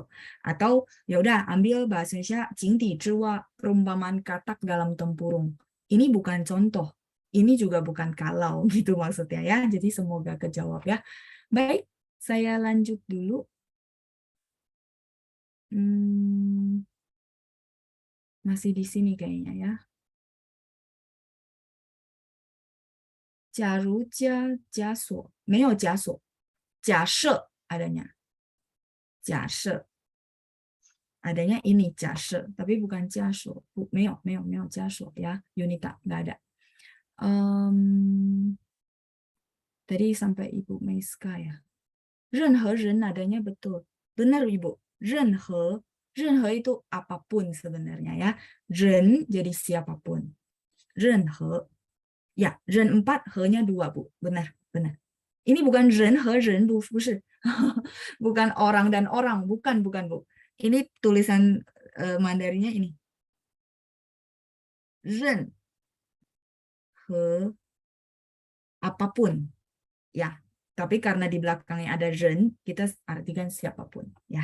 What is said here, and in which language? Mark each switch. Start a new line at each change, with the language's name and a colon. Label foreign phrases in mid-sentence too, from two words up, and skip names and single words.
Indonesian: Atau ya udah ambil bahasa Indonesia
Chinese: 井底之蛙,
Indonesian: perumpamaan katak dalam tempurung. Ini bukan contoh, ini juga bukan kalau gitu maksudnya ya. Jadi semoga kejawab ya. Baik, saya lanjut dulu. Hmm, masih di sini kayaknya ya.
Chinese: 假如加锁没有假锁，假设 adanya.
Indonesian: 假设 adanya ini 假设 tapi bukan
Chinese: 加锁 没有 加锁
Indonesian: ya Yunita nggak ada. Em, tadi sampai Ibu Meiska ya.
Chinese: 任何人
Indonesian: adanya betul. Benar Ibu. 任何 itu apapun sebenarnya ya. 人 jadi siapapun. 任何 ya 人 4 he-nya 2 Bu. Benar, benar. Ini bukan
Chinese: 人和人
Indonesian: Bu, 不是. Bukan orang dan orang, bukan Bu. Ini tulisan Mandarinnya ini. 任 apapun ya. Tapi karena di belakangnya ada 人, kita artikan siapapun ya.